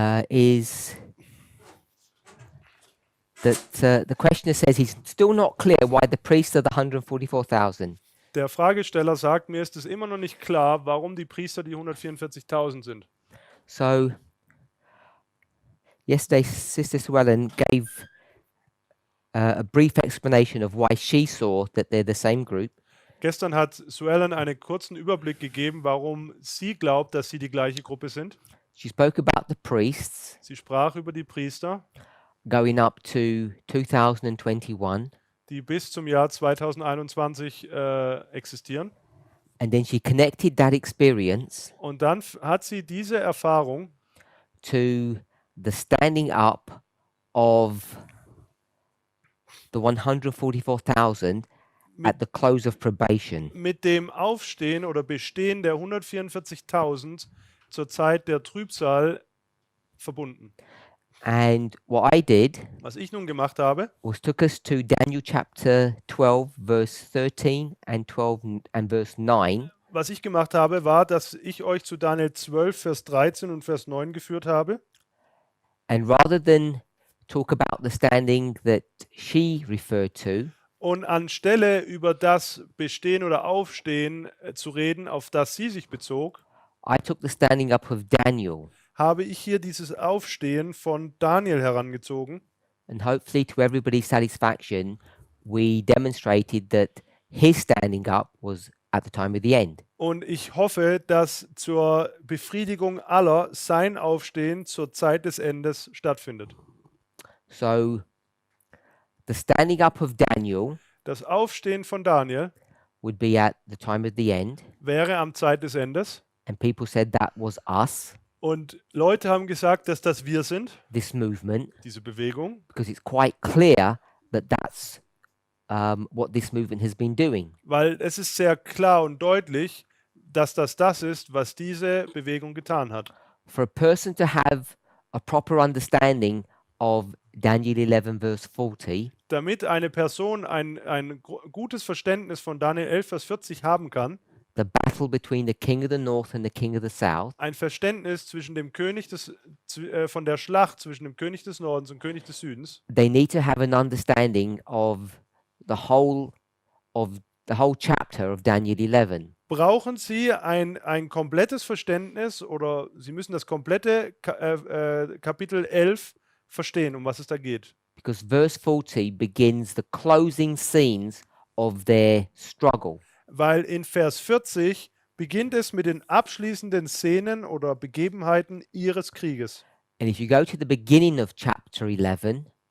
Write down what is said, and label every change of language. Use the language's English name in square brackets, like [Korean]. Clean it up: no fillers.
[English] is that the questioner says he's still not clear why the priests are the 144,000. [German] der Fragesteller sagt, mir ist es immer noch nicht klar, warum die Priester die 144.000 sind. [English] So yesterday, Sister Swellen gave a brief explanation of why she saw that they're the same group. [German] Gestern hat Suellen einen kurzen Überblick gegeben, warum sie glaubt, dass sie die gleiche Gruppe sind. [English] She spoke about the priests [German] Sie sprach über die Priester, [English] going up to 2021, [German] die bis zum Jahr 2021 existieren. [English] and then she connected that experience [German] Und dann hat sie diese Erfahrung [English] to the standing up of the 144,000 at the close of probation. [German] mit dem Aufstehen oder Bestehen der 144.000 zur Zeit der Trübsal verbunden. [English] And what I did [German] Was ich nun gemacht habe, [English] was took us to Daniel chapter 12, verse 13 and 12 and verse 9. [German] was ich gemacht habe, war, dass ich euch zu Daniel 12, Vers 13 und Vers 9 geführt habe. [English] And rather than talk about the standing that she referred to, [German] Und anstelle über das Bestehen oder Aufstehen zu reden, auf das sie sich bezog, [English] I took the standing up of Daniel. [German] habe ich hier dieses Aufstehen von Daniel herangezogen. [English] And hopefully, to everybody's satisfaction, we demonstrated that his standing up was at the time of the end. [German] Und ich hoffe, dass zur Befriedigung aller sein Aufstehen zur Zeit des Endes stattfindet. [English] So, the standing up of Daniel [German] Das Aufstehen von Daniel [English] would be at the time of the end, [German] wäre am Zeit des Endes. [English] and people said that was us, [German] Und Leute haben gesagt, dass das wir sind, [English] this movement, [German] diese Bewegung, [English] because it's quite clear that that's what this movement has been doing. [German] weil es ist sehr klar und deutlich, dass das ist, was diese Bewegung getan hat. [English] For a person to have a proper understanding of Daniel 11, verse 40, [German] Damit eine Person ein gutes Verständnis von Daniel 11, Vers 40 haben kann, [English] the battle between the king of the north and the king of the south, [German] ein Verständnis zwischen dem König von der Schlacht zwischen dem König des Nordens und König des Südens, [English] they need to have an understanding of the whole chapter of Daniel 11. [German] brauchen sie ein komplettes Verständnis oder sie müssen das komplette Kapitel 11 verstehen, um was es da geht. [English] Because verse 40 begins the closing scenes of their struggle. [German] Weil in Vers 40 beginnt es mit den abschließenden Szenen oder Begebenheiten ihres Krieges. [English] And if you go to the beginning of chapter 11,